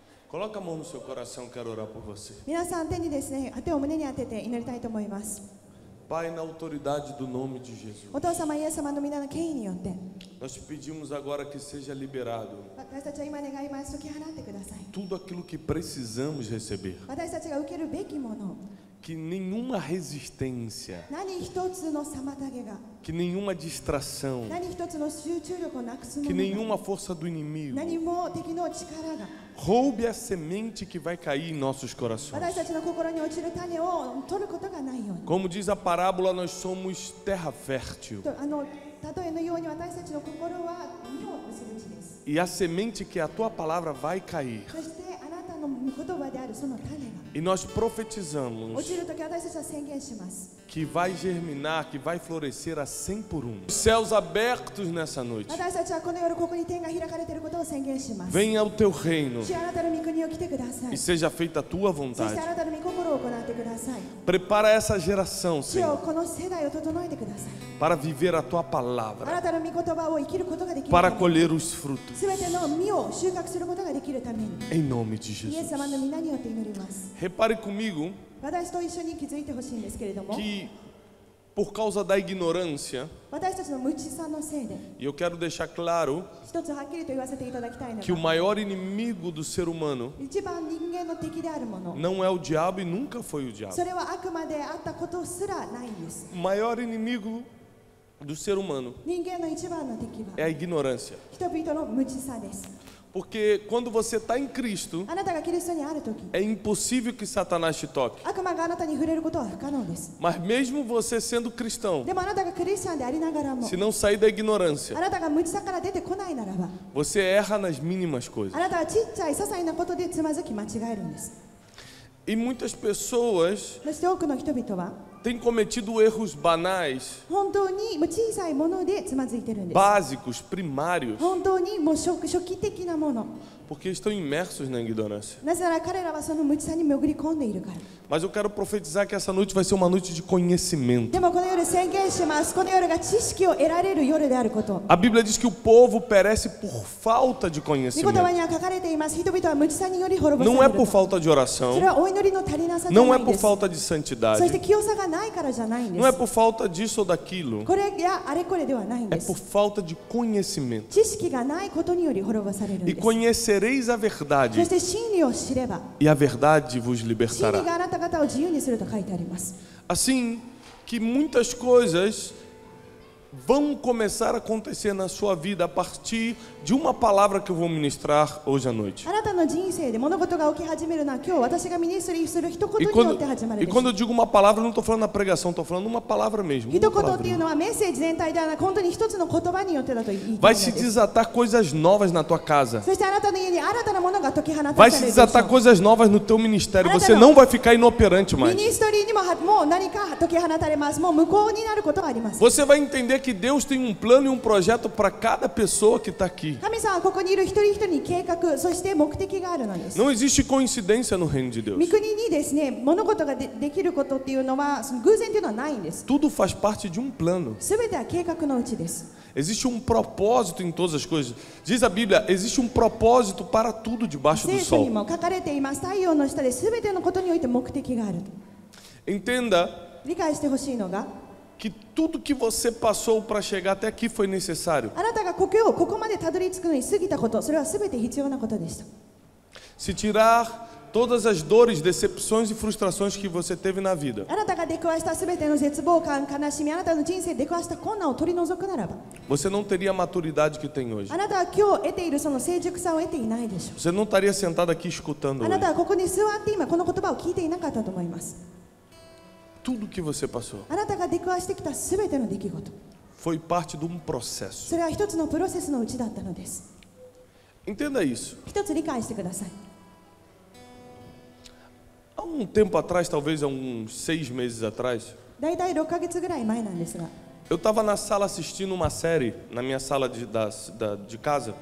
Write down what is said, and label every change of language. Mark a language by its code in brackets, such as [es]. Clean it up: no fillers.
[pt] Coloca a mão no seu coração, quero orar por você. [ja] 皆さん手にですね、手を胸に当てて祈りたいと思います。 [pt] Pai, na autoridade do nome de Jesus, [ja] お父様イエス様の皆の権威によって、 [pt] nós te pedimos agora que seja liberado [ja] 私たちは今願います。解き放ってください。 [pt] tudo aquilo que precisamos receber. [ja] 私たちが受けるべきもの、 [pt] Que nenhuma resistência, [ja] 何一つの妨げが、 [pt] que nenhuma distração, [ja] 何一つの集中力をなくすも [pt] que [ja] のが、 [pt] nenhuma força do inimigo [ja] 何も敵の力が [pt] roube a semente que vai cair em nossos corações. [ja] 私たちの心に落ちる種を取ることがないように。 [pt] Como diz a parábola, nós somos terra fértil. [ja] と例えのように私たちの心は実を結ぶ地です。 [pt] E a semente que é a tua palavra vai cair. [ja] そしてあなたの言葉であるその種が [pt] E nós [ja] 落 [pt] profetizamos [ja] ちるとき私たちは宣言します。 [pt] que vai germinar, que vai florescer a 100 por 1. Céus abertos nessa noite. [ja] 私たちはこの夜ここに天が開かれていることを宣言します。 [pt] Venha o teu reino [ja] 主あなたの御国を来てくださ [pt] e [ja] い。 [pt] seja feita a tua [ja] そして [pt] vontade. [ja] あなたの御心を行ってください。 [pt] Prepara essa geração, [ja] 主よ [pt] Senhor, [ja] この世代を整えてください。 [pt] para viver a tua [ja] あ [pt] palavra, [ja] なたの御言葉を生きることができる [pt] para [ja] ために、 [pt] colher os frutos. [ja] すべての実を収穫することができるために、 [pt] Em nome de [ja] イエ [pt] Jesus. [ja] ス様の皆によって祈ります。 [pt] Repare comigo [ja] 私と一緒に気づいてほしいんですけれども、 [pt] que, por causa da ignorância, [ja] 私たちの無知さのせいで、 [pt] e eu quero deixar claro [ja] 一つはっきりと言わせていただきたいの [pt] que o [ja] が、 [pt] maior inimigo do ser humano [ja] 一番人間の敵であるもの、 [pt] não é o diabo e nunca foi o diabo. [ja] それはあくまであったことすらないんです。 [pt] O maior inimigo do ser humano [ja] 人間の一番の敵 [pt] é [ja] は [pt] a ignorância. [ja] 人々の無知さです。 [pt] Porque quando você está em Cristo, [ja] あなたがキリストにあるとき、 [pt] é impossível que Satanás te toque. [ja] 悪魔があなたに触れることは不可能です。 [pt] Mas mesmo você sendo cristão, [ja] でもあなたがクリスチャンでありながらも、 [pt] se não sair da [ja] あ [pt] ignorância, [ja] なたが無知さから出てこないならば、 [pt] você erra nas mínimas coisas. [ja] あなたはちっちゃい些細なことでつまずき間違えるんです。 [pt] E muitas pessoas [ja] そして多くの人々は [pt] têm cometido erros banais, [ja] 本当にもう小さいものでつまずいてるんです。 [pt] básicos, primários, [ja] 本当にもう初期的なもの。 [pt] porque estão imersos na ignorância. [ja] なぜなら彼らはその無知さに潜り込んでいるから。 [pt] Mas eu quero profetizar que essa noite vai ser uma noite de conhecimento. [ja] でもこの夜宣言します。この夜が知識を得られる夜であること。 [pt] A Bíblia diz que o povo perece por falta de [ja] 御言葉 [pt] conhecimento. [ja] には書かれています。人々は無知さにより滅ぼさ [pt] Não [ja] れ [pt] é por [ja] と。 [pt] falta de [ja] そ [pt] oração, [ja] れはお祈りの足りなさじゃ [pt] não [ja] な [pt] é [ja] い [pt] por [ja] です。 [pt] falta de [ja] そして [pt] santidade, [ja] 清さがないからじゃないんで [pt] não é [ja] す。 [pt] por falta disso ou daquilo, [ja] これやあれこれではないん [pt] é [ja] です [pt] por。 falta de conhecimento. [ja] 知識がないことにより滅ぼされるん [pt] E [ja] です。 [pt] conhecereis a [ja] そ [pt] verdade, [ja] して真理を知れば、 [pt] e a verdade vos [ja] 真理 [pt] libertará. [ja] があなた方を自由にすると書いてあります。 [pt] Assim que muitas coisas vão começar a acontecer na sua vida a partir de uma palavra que eu vou ministrar hoje à noite. [ja] あなたの人生で物事が起き始めるのは今日私がミニストリーする一 [pt] E [ja] 言によ [pt] quando, [ja] って始まる [pt] e [ja] でしょ [pt] quando eu digo uma palavra, eu não estou falando na pregação, estou falando uma palavra mesmo. [ja] 一 [pt] Uma [ja] 言っ [pt] palavra [ja] ていう [pt] mesmo. [ja] のはメッセージ全体ではなく本当に一つの言葉によってだと言いたいの [pt] se [ja] です。 [pt] desatar coisas novas na tua casa. [ja] そしてあなたの家に新たなものが解き放たれ [pt] Vai [ja] る [pt] se [ja] でしょう。 [pt] desatar coisas novas no teu ministério. [ja] Anata [pt] Você não. não vai ficar inoperante [ja] ミ [pt] mais. [ja] ニストリーにもう何か解き放たれます。もう無効になることがあります。 [pt] Você vai entender que Deus tem um plano e um projeto para cada pessoa que está aqui. [ja] 神様はここにいる一人一人に計画、そして目的があるのです。 [pt] Não existe coincidência no reino de Deus. [ja] 御国にですね、物事が できることっていうのはその偶然っていうのはないんです。 [pt] Tudo faz parte de um plano. [ja] すべては計画のうちです。 [pt] Existe um propósito em todas as coisas. Diz a Bíblia, existe um propósito para tudo debaixo do [ja] 聖書に [pt] sol. [ja] も書かれています。太陽の下で全てのことにおいて目的がある。 [pt] Entenda [ja] 理解してほしいのが、 [pt] que tudo que você passou para chegar até aqui foi necessário. [ja] あなたがここまでたどり着くのに過ぎたこと、それは全て必要なことでした。 [pt] Se tirar todas as dores, decepções e frustrações que você teve na vida, [ja] あなたが出くわした全ての絶望感、悲しみ、あなたの人生で出くわした困難を取り除くならば、 [pt] você não teria a maturidade que tem hoje. [ja] あなたは今日得ているその成熟さを得ていないでしょ [pt] Você não estaria sentado aqui escutando [ja] う。あなた [pt] hoje. [ja] はここに座って今この言葉を聞いていなかったと思います。 [pt] Tudo que você passou [ja] あなたが出くわしてきた全ての出来事、 [pt] foi parte de um processo. [ja] それは一つのプロセスのうちだったのです。 [pt] Entenda isso. [ja] 一つ理解してください。 [pt] Há um tempo atrás, talvez há uns 6 meses atrás, [ja] 大体6ヶ月ぐらい前なんですが、 [pt] Eu estava na sala assistindo uma série, na minha sala de casa,